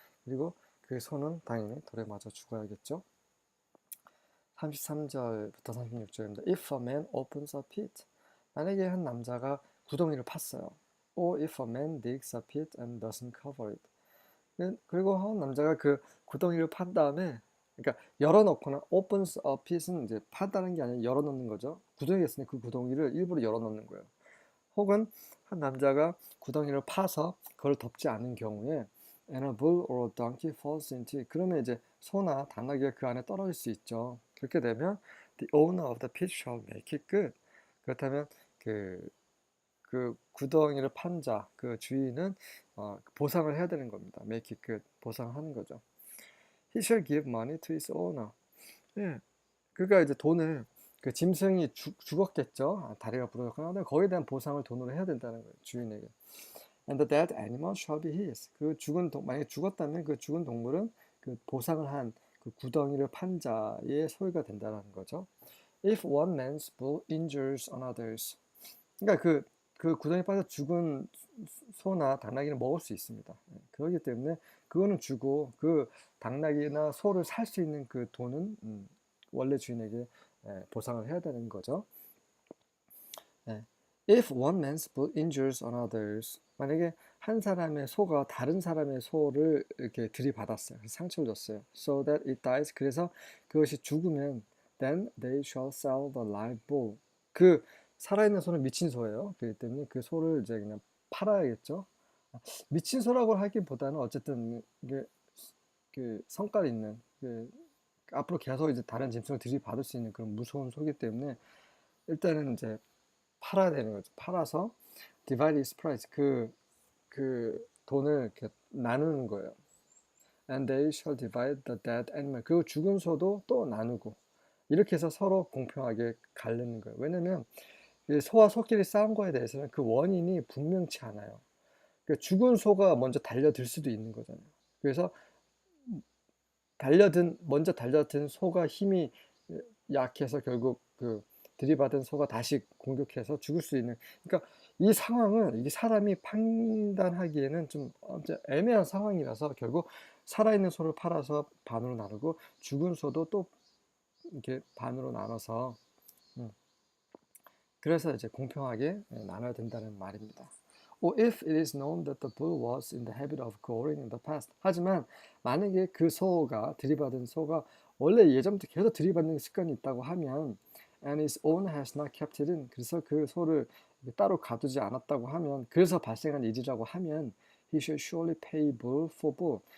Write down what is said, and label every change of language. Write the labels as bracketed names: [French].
[Korean] 그리고 그 소는 당연히 돌에 맞아 죽어야겠죠. 33절부터 36절입니다. [English] If a man opens a pit. [Korean] 만약에 한 남자가 구덩이를 팠어요. [English] Or if a man digs a pit and doesn't cover it. [Korean] 그리고 한 남자가 그 구덩이를 판 다음에, 그러니까 열어놓거나, [English] opens a pit [Korean] 은 이제 판다는 게 아니라 열어놓는 거죠. 구덩이가 있으니 그 구덩이를 일부러 열어놓는 거예요. 혹은 한 남자가 구덩이를 파서 그걸 덮지 않은 경우에 [English] and a bull or a donkey falls into it. [Korean] 그러면 이제 소나 당나귀가 그 안에 떨어질 수 있죠. 그렇게 되면 [English] the owner of the pit shall make it good. [Korean] 그렇다면 그 구덩이를 판 자, 그 주인은 보상을 해야 되는 겁니다. [English] make it good. [Korean] 보상하는 거죠. [English] He shall give money to his owner. [Korean] 예. 그러니까 이제 돈을, 그 짐승이 죽었겠죠. 다리가 부러졌거나 거기에 대한 보상을 돈으로 해야 된다는 거예요. 주인에게. [English] And the dead animal shall be his. [Korean] 만약에 죽었다면 그 죽은 동물은 그 보상을 한 그 구덩이를 판 자의 소유가 된다는 거죠. [English] If one man's bull injures another's. [Korean] 그러니까 그 구덩이에 빠져 죽은 소나 당나귀는 먹을 수 있습니다. 그렇기 때문에 그거는 주고 그 당나귀나 소를 살 수 있는 그 돈은 원래 주인에게 보상을 해야 되는 거죠. [English] If one man's bull injures another's. [Korean] 만약에 한 사람의 소가 다른 사람의 소를 이렇게 들이받았어요. 상처를 줬어요. [English] So that it dies. [Korean] 그래서 그것이 죽으면 [English] then they shall sell the live bull. [Korean] 그 살아있는 소는 미친 소예요. 그렇기 때문에 그 소를 이제 그냥 팔아야겠죠. 미친 소라고 하기보다는 어쨌든 이게 그 성깔 있는 앞으로 계속 이제 다른 짐승을 들이받을 수 있는 그런 무서운 소이기 때문에 일단은 이제 팔아야 되는 거죠. 팔아서 [English] divide his price. [Korean] 그 돈을 이렇게 나누는 거예요. [English] And they shall divide the dead animal. [Korean] 그리고 죽은 소도 또 나누고 이렇게 해서 서로 공평하게 가르는 거예요. 왜냐면 소와 소끼리 싸운 거에 대해서는 그 원인이 분명치 않아요. 그러니까 죽은 소가 먼저 달려들 수도 있는 거잖아요. 그래서 먼저 달려든 소가 힘이 약해서 결국 그 들이받은 소가 다시 공격해서 죽을 수 있는, 그러니까 이 상황은 이게 사람이 판단하기에는 좀 애매한 상황이라서 결국 살아있는 소를 팔아서 반으로 나누고 죽은 소도 또 이렇게 반으로 나눠서 그래서 이제 공평하게 나눠야 된다는 말입니다. [English] or if it is known that the bull was in the habit of goring in the past. [Korean] 하지만 만약에 그 소가 들이받은 소가 원래 예전부터 계속 들이받는 습관이 있다고 하면 [English] and his owner has not kept it in. [Korean] 그래서 그 소를 따로 가두지 않았다고 하면 그래서 발생한 일이라고 하면 [English] he should surely pay bull for bull.